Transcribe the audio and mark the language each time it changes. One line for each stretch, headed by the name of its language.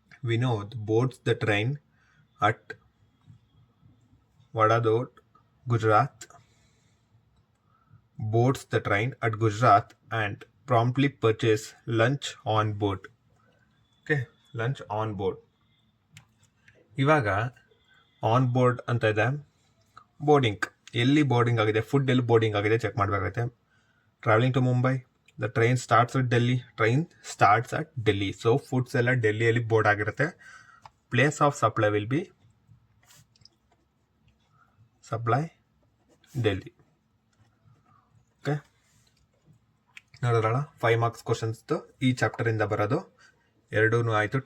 English: Vinod boards the train at Vadodara, Gujarat. Boards the train at Gujarat and promptly purchase lunch on board. Okay, lunch on board.
Kannada: ಇವಾಗ on board ಅಂತ ಇದೆ. Boarding ಎಲ್ಲಿ boarding ಆಗಿದೆ, food ಎಲ್ಲಿ boarding ಆಗಿದೆ check ಮಾಡಬೇಕಾಗುತ್ತೆ.
English: Traveling to Mumbai, the train starts at Delhi. Train starts at Delhi.
Kannada: So foods ಎಲ್ಲ ಡೆಲ್ಲಿಯಲ್ಲಿ board ಆಗಿರುತ್ತೆ.
English: Place of supply will be supply Delhi.
Kannada: Okay, ನೋಡಿದ್ರಲ್ಲ 5 ಮಾರ್ಕ್ಸ್ ಕ್ವಶನ್ಸ್ದು ಈ ಚಾಪ್ಟರಿಂದ ಬರೋದು. ಎರಡೂ ಆಯಿತು.